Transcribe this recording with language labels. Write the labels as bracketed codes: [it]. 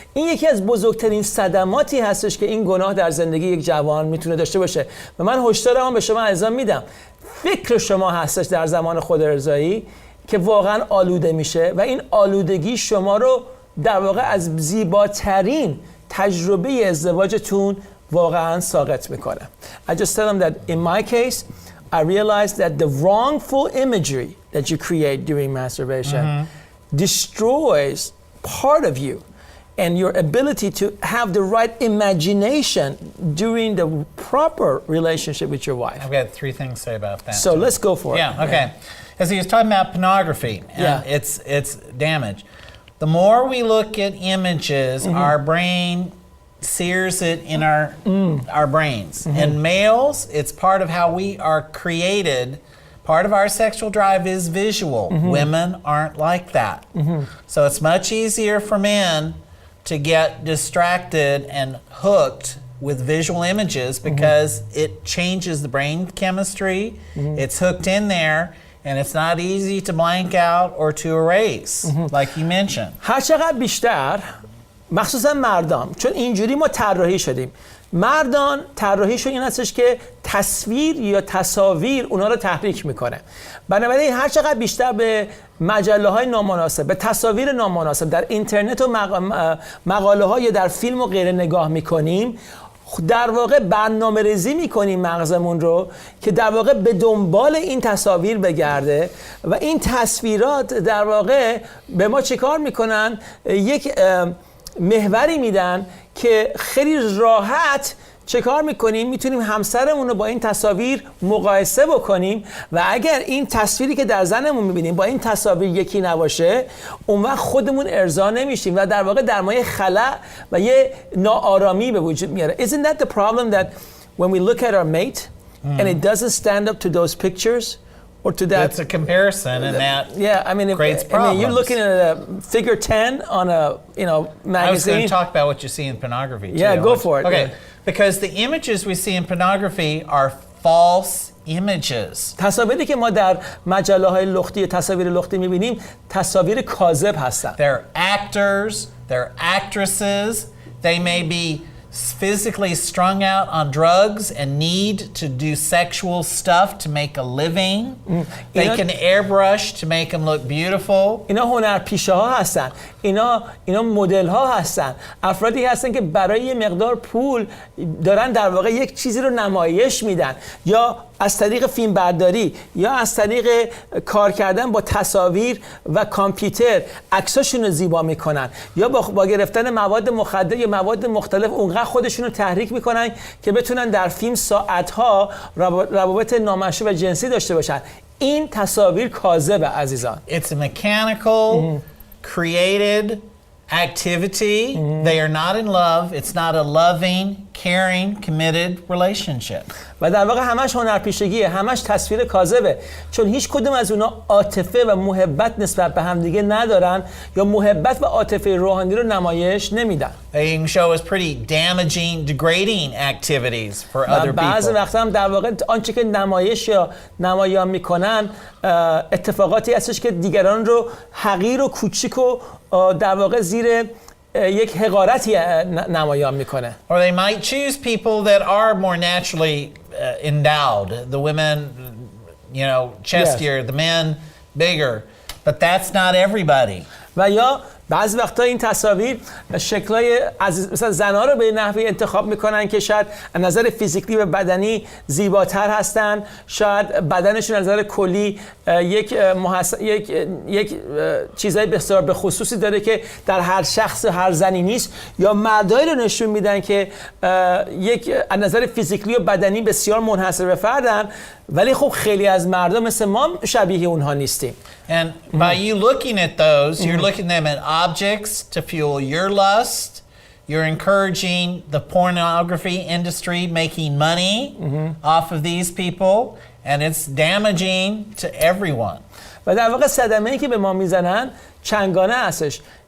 [fa] این یکی از بزرگترین صدماتی هستش که این گناه در زندگی یک جوان میتونه داشته باشه و من هشدارم به شما عزیزان میدم، فکر شما هستش در زمان خود ارضایی که واقعا آلوده میشه و این آلودگی شما رو در واقع از زیباترین تجربه ازدواجتون واقعا ساقط میکنه. [en] I just tell them that in my case I realized that the wrongful imagery that you create during masturbation destroys part of you and your ability to have the right imagination during the proper relationship with your wife. I've got 3 things to say about that. So let's go for it. Yeah, okay. As he was talking about pornography and its damage. The more we look at images, our brain sears it in our brains. And males, it's part of how we are created. Part of our sexual drive is visual. Women aren't like that. So it's much easier for men to get distracted and hooked with visual images because it changes the brain chemistry. It's hooked in there and it's not easy to blank out or to erase, like you mentioned. [fa] هر چقدر بیشتر مخصوصا مردان، چون اینجوری ما طراحی شدیم، مردان طراحیشون این هستش که تصویر یا تصاویر اونا رو تحریک میکنه. بنابراین هر چقدر بیشتر به مجله های نامناسب، به تصاویر نامناسب در اینترنت و مقاله های در فیلم و غیره نگاه میکنیم، در واقع برنامه ریزی میکنیم مغزمون رو که در واقع به دنبال این تصاویر بگرده و این تصویرات در واقع به ما چیکار میکنن؟ یک محوری میدن که خیلی راحت چه کار میکنیم؟ میتونیم همسرمون رو با این تصاویر مقایسه بکنیم و اگر این تصویری که در زنمون میبینیم با این تصاویر یکی نباشه اون وقت خودمون ارضا نمیشیم و در واقع در ما یه خلأ و یه ناآرامی به وجود میاره. [en] Isn't that the problem that when we look at our mate and it doesn't stand up to those pictures or to that. It's a comparison, and that creates problems. I mean, you're looking at a figure 10 on a magazine. I was going to talk about what you see in pornography too. Yeah, go for it. Okay, because the images we see in pornography are false images. [fa] تصاویری که ما در مجله‌های لختی تصاویر لختی می‌بینیم تصاویر کاذب هستند. [en] They're actors, they're actresses, they may be physically strung out on drugs and need to do sexual stuff to make a living. They can airbrush to make them look beautiful. [fa] اینا هنرپیشه ها هستن. اینا مدل ها هستن. افرادی هستن که برای یه مقدار پول دارن در واقع یک چیزی رو نمایش میدن، یا از طریق فیلم برداری یا از طریق کار کردن با تصاویر و کامپیوتر عکساشون رو زیبا میکنن، یا با گرفتن مواد مخدر یا مواد مختلف اونقدر خودشون رو تحریک میکنن که بتونن در فیلم ساعتها روابط نامشروع و جنسی داشته باشن. این تصاویر کاذبه عزیزان. [en] It's a mechanical, created activity. They are not in love. It's not a loving, caring, committed relationship. [fa] و در واقع همش هنرپیشگیه، همش تصویر کاذبه، چون هیچ کدوم از اونا عاطفه و محبت نسبت به هم دیگه ندارن یا محبت و عاطفه روحانی رو نمایش نمیدن. [en] They can show us pretty damaging, degrading activities for other people. [fa] بعضی وقتا هم در واقع آنچه که نمایش یا نمایان میکنن اتفاقاتی هستش که دیگران رو حقیر و کوچیک و در واقع زیر یک حقارتی نمایان میکنه. [en] Or they might choose people that are more naturally endowed. The women, chestier, the men bigger. But that's not everybody. [fa] و یا بعضی وقتا این تصاویر شکلای مثلا زنها رو به نحوی انتخاب میکنن که شاید از نظر فیزیکلی و بدنی زیباتر هستن، شاید بدنشون از نظر کلی یک چیزای بسیار به خصوصی داره که در هر شخص هر زنی نیست، یا مردایی رو نشون میدن که از نظر فیزیکلی و بدنی بسیار منحصر به فردن، ولی خب خیلی از مردم مثل ما شبیه اونها نیستیم. [en] And by you looking at those, you're looking them at objects to fuel your lust. You're encouraging the pornography industry making money off of these people, and it's damaging to everyone. [fa] و در واقع صدمه‌ای که به ما میزنن چندگانه هستش.